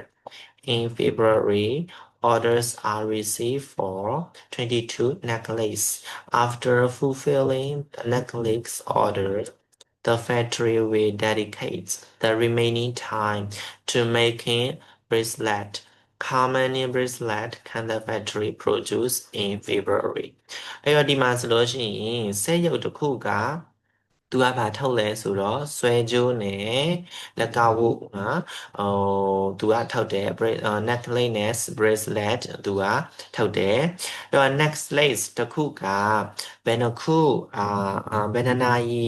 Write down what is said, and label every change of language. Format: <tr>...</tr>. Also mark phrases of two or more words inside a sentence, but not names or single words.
<en>In February, orders are received for 22 necklaces. After fulfilling the necklace order, the factory will dedicate the remaining time to making bracelet. How many bracelet can the factory produce in February?</en> <my>အဲ့တော့ဒီမှာဆိုလို့ရှိရင်စက်ရုပ်တစ်ခုကသူကဘာထုတ်လဲဆိုတော့ဆွဲကြိုးနဲ့လက်ကောက်ဝတ်နော်သူက ထုတ်တယ် necklace နဲ့ bracelet သူကထုတ်တယ်အဲ့တော့ necklace တစ်ခုကဘယ်နှခုဘယ်နှနာရီ</my>